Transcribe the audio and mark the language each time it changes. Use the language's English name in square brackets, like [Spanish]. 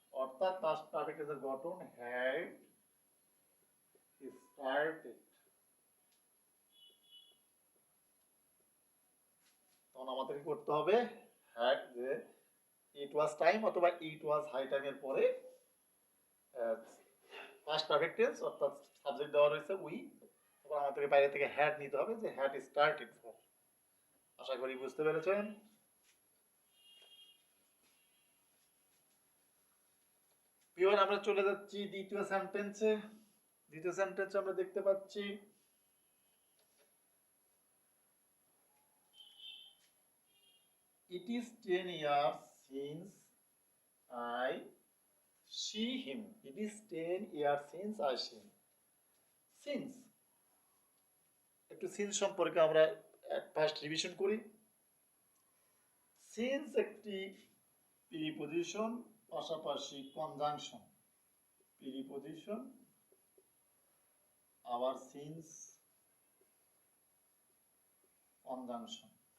[Bangla] অর্থাৎ past perfect টেন্সের গঠন হ্যাড স্টার্টেড, তখন আমাদের কি করতে হবে, হ্যাড যে [English] it was time [Bangla] অথবা ইট ওয়াজ হাই টাইমের পরে পাস্ট পারফেক্ট টেন্স অর্থাৎ সাবজেক্ট দেওয়া রয়েছে উই, তখন আমাদেরকে বাইরে থেকে হ্যাড নিতে হবে, যে হ্যাড স্টার্টেড ফর। আশা করি বুঝতে পেরেছেন। এবার আমরা চলে যাচ্ছি দ্বিতীয় সেন্টেন্সে। দ্বিতীয় সেন্টেন্সে আমরা দেখতে পাচ্ছি [English] it is 10 years since I see him. It is 10 years since I see him. [Bangla] Since, একটু সিন্স সম্পর্কে আমরা ফার্স্ট রিভিশন করি। সিন্স একটি প্রিপজিশন, পাশাপাশি কনজাংশন। প্রিপজিশন আবার সিন্স কনজাংশন।